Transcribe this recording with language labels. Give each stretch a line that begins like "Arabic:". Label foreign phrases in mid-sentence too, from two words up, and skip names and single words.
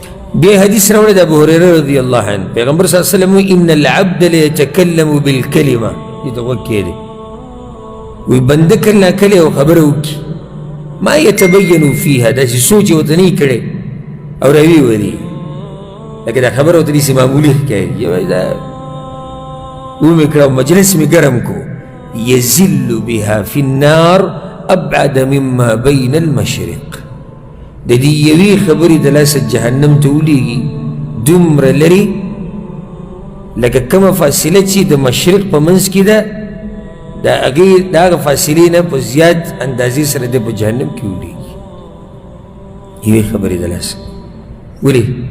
Pashto: بیا حدیث راوړی د ابو هريره
Arabic: رضی الله عنه
Pashto: پیغمبر
Arabic: صلی الله علیه وسلم ان العبد ليتكلم بالكلمه
Pashto: دې ته وکې دی وی بنده کله ناکله یو خبره وکړي
Arabic: ما يتبين فيها
Pashto: داسې سوچ یې ورته نه وي کړی او راویې ولي لکه دا خبره ورته داسې معمولي ښکاري وایي دا ومې کړه مجلس مې ګرم کو
Arabic: يزل بها في النار ابعد مما بين المشرق
Pashto: د دې یوې خبرې د لاسه جهنم ته ولیږي دومره لرې لکه کومه فاصله چې د مشرق په منځ کې ده د هغه فاصلې نه په زیات اندازې سره د په جهنم کې ولیږي یوې خبرې د لاسه ولې